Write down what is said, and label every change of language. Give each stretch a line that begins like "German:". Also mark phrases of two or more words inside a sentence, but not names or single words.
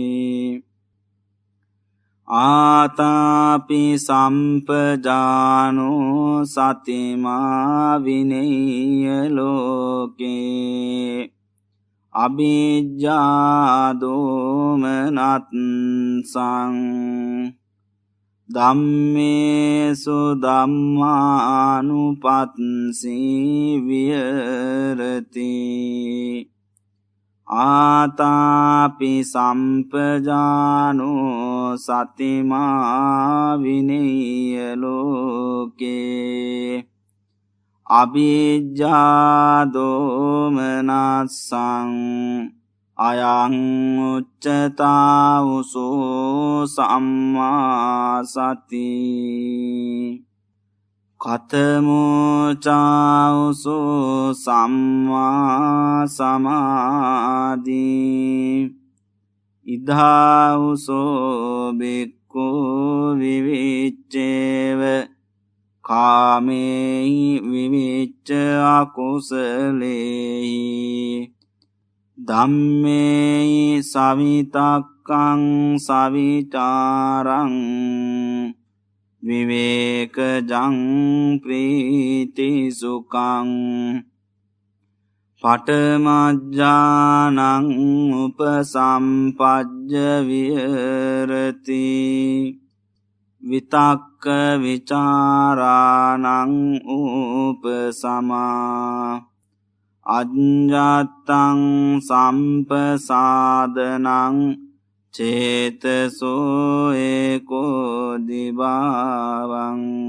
Pali: ආතාපි සම්පජානෝ සතිමා විනෙය්‍ය ලෝකේ අභිජ්ජා දෝමනස්සං ධම්මේසු ධම්මානුපස්සී විහෙරති ආතාපි සම්පජානෝ සතිමා විනෙය්‍ය ලෝකේ අභිජ්ජා දෝමනස්සං අයං උච්චතාවුසෝ සම්මා සති කතමෝචාවුසෝ සම්මා සමාධි ඉදාවුසෝ බික්ඛු විවිච්චේව කාමේහි විවිච්ච අකුසලේහි ධම්මේහි සවිතක්කං සවිචාරං විවේකජං ප්‍රීති සුඛං පඨමඥානං උපසම්පජ්ජ විහෙරති විතක්ක විචාරාණං උපසමා අඤ්ඤත්තං සම්පසාදනං චේතසෝ ඒකෝ දිභාවං